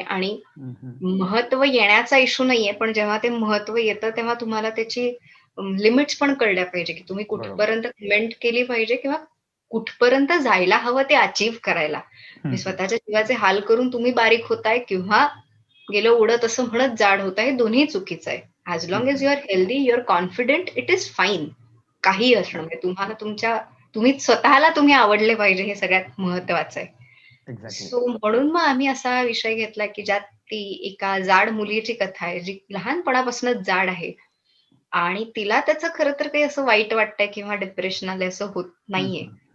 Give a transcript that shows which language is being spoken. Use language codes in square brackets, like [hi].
[mr] आणि महत्व येण्याचा इश्यू नाहीये, पण जेव्हा ते महत्व येतं तेव्हा तुम्हाला त्याची लिमिट्स पण कळल्या पाहिजे, की तुम्ही कुठपर्यंत कमेंट केली पाहिजे, किंवा कुठपर्यंत जायला हवं ते अचीव्ह करायला. स्वतःच्या जीवाचे हाल करून तुम्ही बारीक होताय, किंवा गेलं उडत असं म्हणत जाड होताय, हे दोन्ही चुकीचं आहे. [en] As long as you are healthy, you are confident, it is fine. [mr] काही असणं म्हणजे तुम्हाला तुम्ही स्वतःला तुम्ही आवडले पाहिजे, हे सगळ्यात महत्वाचं आहे. सो म्हणून मग आम्ही असा विषय घेतला की ज्यात ती एका जाड मुलीची कथा आहे, जी लहानपणापासूनच जाड आहे, आणि तिला त्याचं खरं तर काही असं वाईट वाटतंय किंवा डिप्रेशन आलंय असं होत नाहीये.